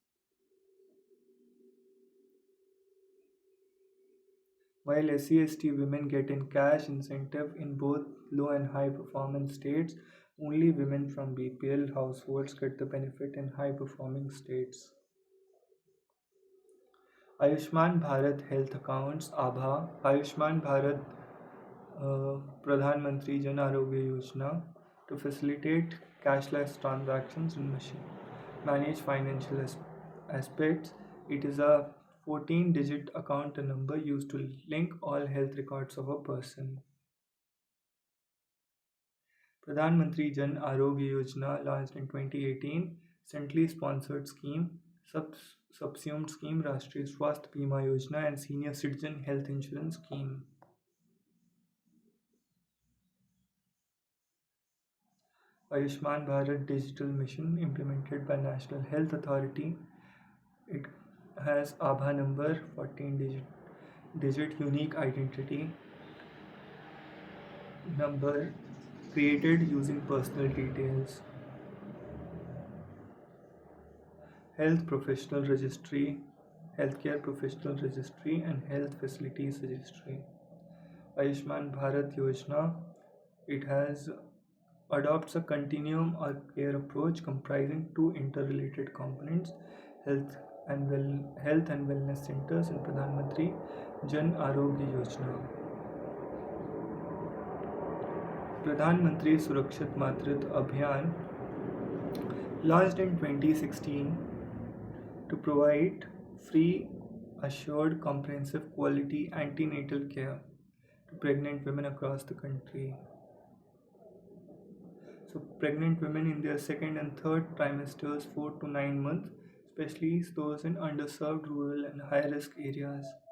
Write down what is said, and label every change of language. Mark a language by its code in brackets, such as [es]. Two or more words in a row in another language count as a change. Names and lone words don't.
[en] While SC/ST women get in cash incentive in both low and high performance states, only women from BPL households get the benefit in high performing states. Ayushman Bharat Health Accounts (ABHA), Ayushman Bharat Pradhan Mantri Jan Arogya Yojana to facilitate cashless transactions and manage financial aspects. It is a 14-digit account number used to link all health records of a person. Pradhan Mantri Jan Arogya Yojana, launched in 2018, centrally sponsored scheme, subsumed scheme Rashtriya Swasth Bima Yojana and Senior Citizen Health Insurance Scheme. Ayushman Bharat Digital Mission, implemented by National Health Authority. It has ABHA number, 14-digit unique identity number created using personal details. Health Professional Registry, Healthcare Professional Registry, and Health Facilities Registry. Ayushman Bharat Yojana, it has adopts a continuum or care approach comprising two interrelated components, health health and wellness centers and Pradhan Mantri Jan Arogya Yojana. Pradhan Mantri Surakshit Matritva Abhiyan, launched in 2016 to provide free, assured, comprehensive, quality antenatal care to pregnant women across the country. So, pregnant women in their second and third trimesters, 4 to 9 months, especially those in underserved rural and high risk areas.